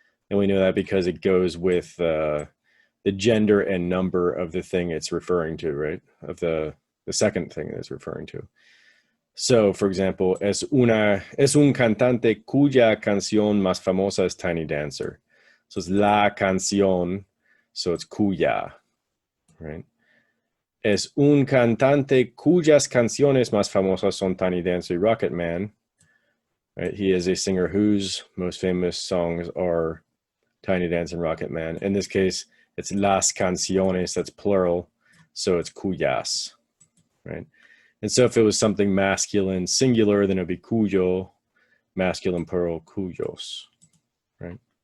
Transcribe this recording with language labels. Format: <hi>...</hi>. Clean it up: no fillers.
<en>And we know that because it goes with the gender and number of the thing it's referring to, right? Of the second thing it's referring to. So, for example,</en> <es>es un cantante cuya canción más famosa es Tiny Dancer.</es> <en>So it's la canción, so it's cuya, right?</en> <es>Es un cantante cuyas canciones más famosas son Tiny Dancer y Rocket Man.</es> <en>Right? He is a singer whose most famous songs are Tiny Dancer and Rocket Man. In this case, it's las canciones, that's plural, so it's cuyas, right? And so if it was something masculine singular, then it would be cuyo, masculine plural, cuyos, right?</en>